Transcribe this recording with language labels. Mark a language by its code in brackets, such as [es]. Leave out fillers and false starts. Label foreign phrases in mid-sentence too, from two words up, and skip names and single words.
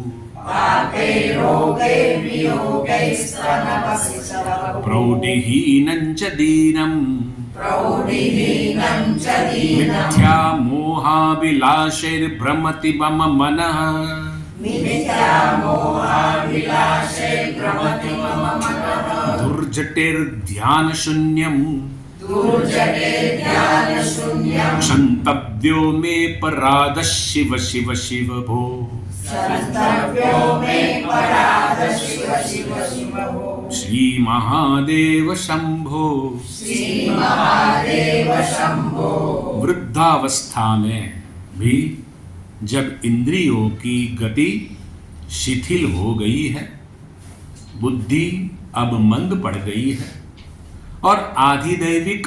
[sa] प्रौढिहीनं च दीनं मिथ्या मोहाविलासैर्भ्रमति मम मनः धुर्जटेर्ध्यान शून्यम क्षन्तव्यो मे पराध शिव शिव शिव भो श्री महादेव शंभो। [hi] वृद्धावस्था में भी जब इंद्रियों की गति शिथिल हो गई है, बुद्धि अब मंद पड़ गई है और आधिदैविक